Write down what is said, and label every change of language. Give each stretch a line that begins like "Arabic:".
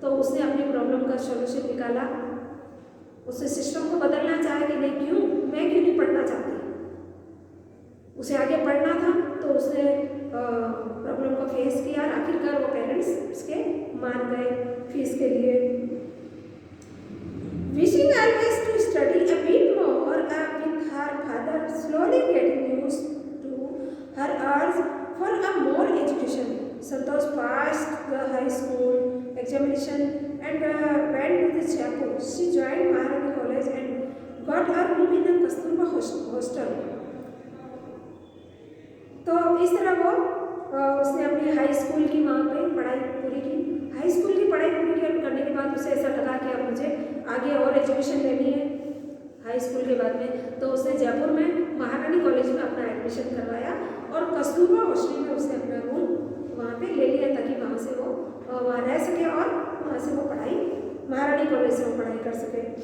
Hindi: तो उसने अपनी प्रॉब्लम का सॉल्यूशन निकाला। उसने सिस्टम को बदलना चाहा कि नहीं, मैं क्यों नहीं पढ़ना चाहती, उसे आगे पढ़ना था। तो उसने प्रॉब्लम को फेस किया और आखिरकार वो पेरेंट्स उसके मान गए फीस के लिए।
English: Wishing always to study a bit more with her father, slowly getting used to her urge for a more education. Santosh passed the high school examination and went to the Jaipur. She joined Maharani College and got a room in a Kasturba hostel.
Hindi: तो इस तरह वो उसने अपनी high school की वहाँ पे पढ़ाई पूरी की। हाई स्कूल की पढ़ाई पूरी करने के बाद उसे ऐसा लगा कि अब मुझे आगे और एजुकेशन लेनी है हाई स्कूल के बाद में। तो उसने जयपुर में महारानी कॉलेज में अपना एडमिशन करवाया और कस्तूरबा हॉस्टल में उसने अपना रूम वहाँ पे ले लिया ताकि वहाँ से वो वहाँ रह सके और वहाँ से वो पढ़ाई महारानी कॉलेज से वो पढ़ाई कर सके।